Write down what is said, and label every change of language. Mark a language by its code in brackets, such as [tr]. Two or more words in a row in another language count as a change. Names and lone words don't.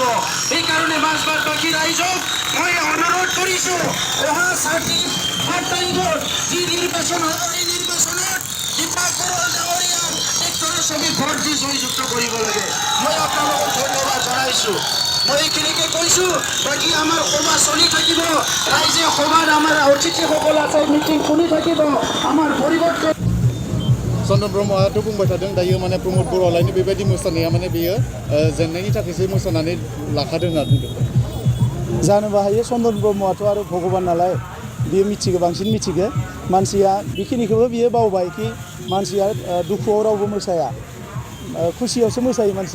[as] সেইকাৰণে মাজবাটবাসী ৰাইজক মই অনুৰোধ কৰিছোঁ, অহা 7 তাৰিখত যি নিৰ্বাচন হ'ব, এই নিৰ্বাচনত দীপক বৰুৱা ডাঙৰীয়াক ট্ৰেক্টৰৰ ছবি ভোট দি জয়যুক্ত কৰিব লাগে। মই আপোনালোকক ধন্যবাদ জনাইছোঁ। মই এইখিনিকে কৈছোঁ, বাকী আমাৰ সভা চলি থাকিব। ৰাইজে সভাত আমাৰ অতিথিসকল আছে, মিটিং শুনি থাকিব। আমাৰ পৰিৱৰ্তন [brx] चन्दन ब्रह्मआथ' बुंबाय थादों दायो माने प्रमद बर'आलायनो बेबायदि मोसानाया माने बेयो जेननायनि थाखायसो मोसानानै लाखादों होनना बुंदों। जानोबो हायो, चन्दन ब्रह्मआथ' आरो भगबान नालाय बियो मिथिगौ, बांसिन मिथिगौ। मानसिया बेखिनिखौबो बियो बावबाय कि मानसिया दुखुआव रावबो मोसाया, खुसियावसो मोसायो मानसिया।